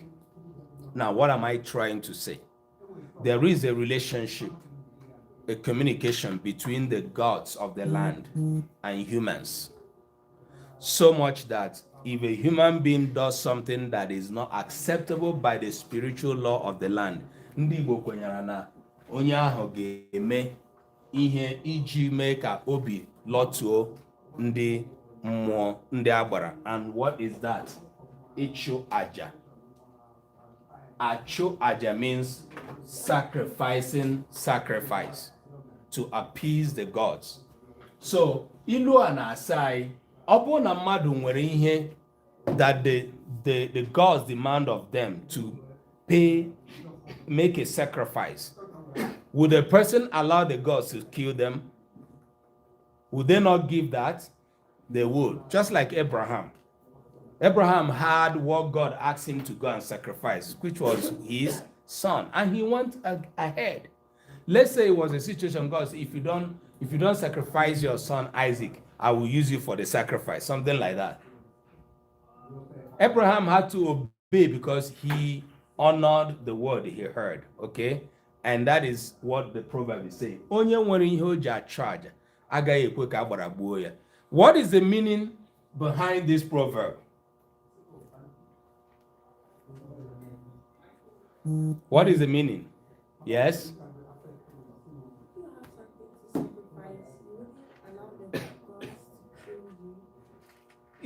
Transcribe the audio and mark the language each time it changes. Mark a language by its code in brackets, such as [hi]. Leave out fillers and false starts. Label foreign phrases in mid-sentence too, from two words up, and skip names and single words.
[en] Now, what am I trying to say? There is a relationship, a communication between the gods of the land and humans. So much that if a human being does something that is not acceptable by the spiritual law of the land, [ig] ndị Igbo kwenyere na onye ahụ ga-eme ihe iji mee ka obi lọtuo ndị mmụọ, ndị agbara. [en] And what is that? [ig] Ịchụ aja. Achụ aja [en] means sacrificing sacrifice to appease the gods. So [ig] ilu a na-asị ọ bụrụ na mmadụ nwere ihe [en] that the gods demand of them to pay, make a sacrifice, would a person allow the gods to kill them? Would they not give that? They would. Just like Abraham. Abraham had what God asked him to go and sacrifice, which was his son, and he went ahead. Let's say it was a situation, God, if you don't sacrifice your son Isaac, I will use you for the sacrifice, something like that. Abraham had to obey because he honored the word he heard, okay? And that is what the proverb is saying. [ig] Onye nwere ihe o ji achụ aja, agaghị ekwe ka agbara gbuo ya. [en] What is the meaning behind this proverb? What is the meaning? Yes? You have something to sacrifice. You wouldn't allow the gods to kill you.